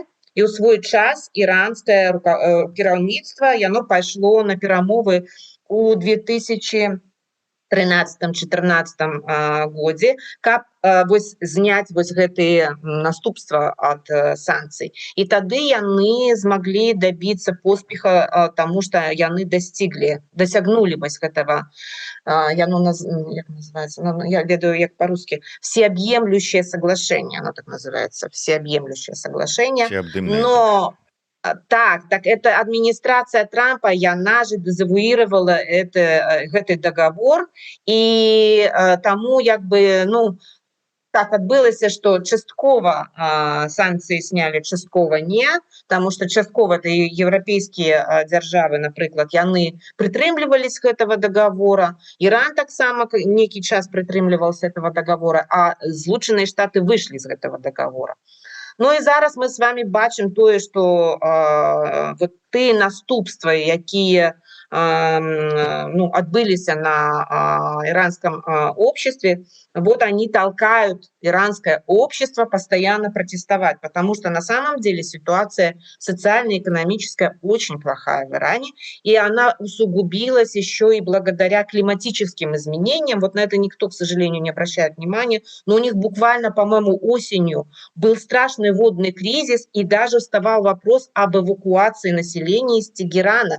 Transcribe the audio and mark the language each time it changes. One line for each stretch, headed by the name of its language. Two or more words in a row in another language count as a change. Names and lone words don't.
Belarusian: І ў свой час іранскае кіраўніцтва яно пайшло на перамовы у 2013-14 годзе, каб вось зняць вось гэтыя наступства ад санкцый. І тады яны змаглі дабіцца поспеха, таму што яны дасягнулі вось гэтага, яно як называецца, я ведаю як па-русски,
Russian: всеобъемлющее соглашение, оно так называется, всеобъемлющее соглашение. Но так, это администрация Трампа,
Belarusian: яна же дезавуировала гэты договор, и тому як бы, так адбылася, што часткова санкцыі снялі, часткова не, таму што часткова это еўрапейскія дзяржавы, напрыклад, яны прытрымлівались гэтага договора, Іран таксама нейкі час прытрымліваўся
Russian: этого договора,
Belarusian: а Злучаныя Штаты выйшлі з гэтага договора. Ну і зараз мы с вами бачым тое, што вот тыя наступствы, якія отбылись
Russian: на иранском обществе, вот они толкают иранское общество постоянно протестовать, потому что на самом деле ситуация социально-экономическая очень плохая в Иране, и она усугубилась еще и благодаря климатическим изменениям. Вот на это никто, к сожалению, не обращает внимания, но у них буквально, по-моему, осенью был страшный водный кризис, и даже вставал вопрос об эвакуации населения из Тегерана.